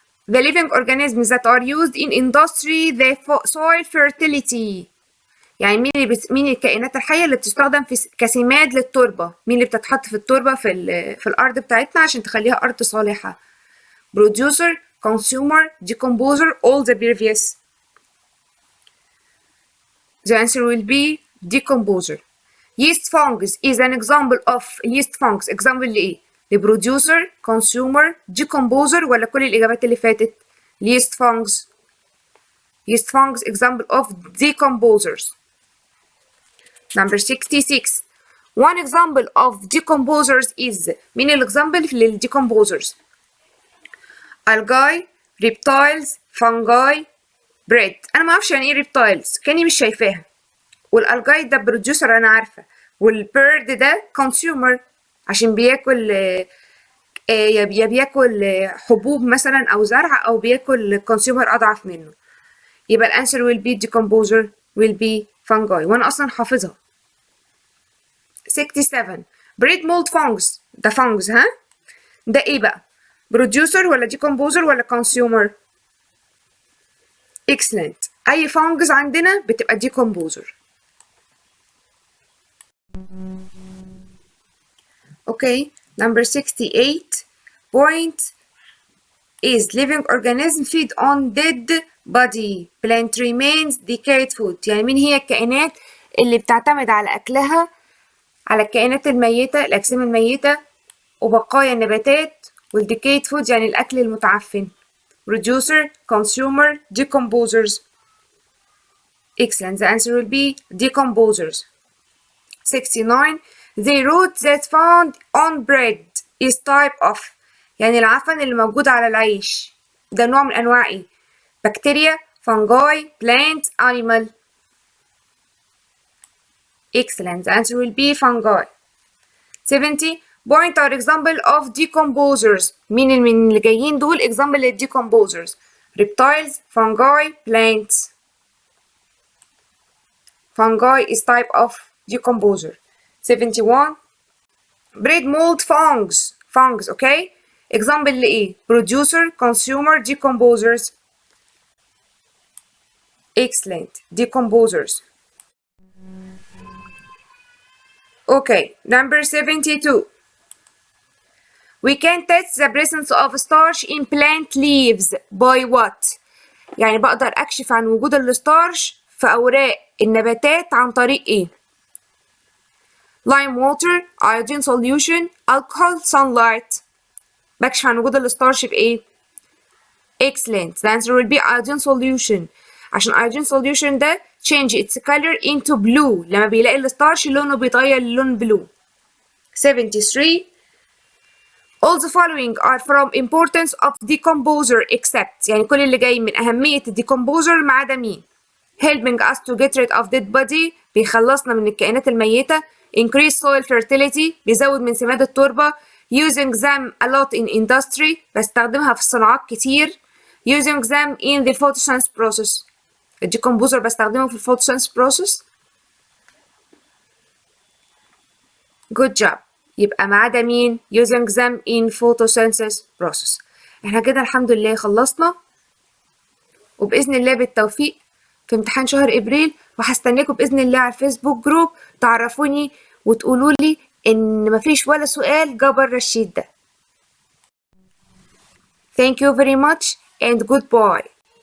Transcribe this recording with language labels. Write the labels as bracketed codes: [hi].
[en] The living organisms that are used in industry the soil fertility. [ar] يعني مين الكائنات الحية اللي بتستخدم كسماد للتربة؟ مين اللي بتتحط في التربة في الأرض بتاعتنا عشان تخليها أرض صالحة؟ producer, consumer, decomposer, all the previous. [en] The answer will be decomposer. Yeast fungus is an example of yeast fungus. [ar] example لإيه؟ producer consumer decomposer ولا كل الإجابات اللي فاتت؟ yeast fungus. [en] yeast fungus example of decomposers. Number 66. One example of decomposers is [ar] مين الإكزامبل للديكمبوزرز؟ [en] algae, reptiles, fungi, bread. [ar] أنا ما أعرفش يعني إيه reptiles كأني مش شايفاها. والالجاي ده بروديوسر أنا عارفة. والبيرد ده consumer عشان بياكل يا بياكل حبوب مثلا أو زرع أو بياكل consumer أضعف منه. يبقى الأنسر [en] will be decomposer will be fungi [ar] وأنا أصلا حافظها. [en] 67 bread mold fungus ده fungus ها؟ [ar] ده إيه بقى؟ [en] producer ولا decomposer ولا consumer؟ excellent. [ar] أي fungus عندنا بتبقى decomposer. [en] Okay, number 68 point is living organism feed on dead body plant remains decayed food. [ar] يعني مين هي الكائنات اللي بتعتمد على أكلها على الكائنات الميتة الأجسام الميتة وبقايا النباتات والdecayed food يعني الأكل المتعفن. [en] producer, consumer, decomposers. Excellent. The answer will be decomposers. 69 the root that found on bread is type of [ar] يعني العفن اللي موجود على العيش ده نوع من أنواع إيه؟ [en] بكتيريا fungi plant animal. Excellent. The answer will be fungi. 70 point are example of decomposers. [ar] مين من اللي جايين دول example لل decomposers؟ reptiles fungi plants. [en] Fungi is type of decomposer. 71 bread mold fungus okay example لإيه producer consumer decomposers. Excellent. Decomposers. Okay, number 72 we can test the presence of starch in plant leaves by what؟ [ar] يعني بقدر أكشف عن وجود الستارش في أوراق النباتات عن طريق إيه؟ [en] lime water, iodine solution, alcohol, sunlight. [ar] بكشف عن وجود الستارش بإيه؟ Excellent. [en] The answer will be iodine solution. عشان iodine solution ده change its color into blue. [ar] لما بيلاقي الستارش لونه بيتغير للون blue. [en] 73 all the following are from importance of decomposer except [ar] يعني كل اللي جاي من أهمية decomposer ما عدا مين؟ [en] helping us to get rid of dead body [ar] بيخلصنا من الكائنات الميتة [en] increase soil fertility [ar] بيزود من سماد التربة [en] using them a lot in industry [ar] بستخدمها في الصناعات كتير [en] using them in the photosynthesis process [ar] الديكمبوزر بستخدمه في الفوتوسينثيسيس [en] process. good job. [ar] يبقى ما عدا مين [en] using them in photosynthesis process. [ar] احنا كده الحمد لله خلصنا وبإذن الله بالتوفيق في امتحان شهر ابريل وهستناكم بإذن الله على الفيسبوك جروب تعرفوني وتقولوا لي ان مفيش ولا سؤال جه بره الشيت ده. [en] Thank you very much and goodbye.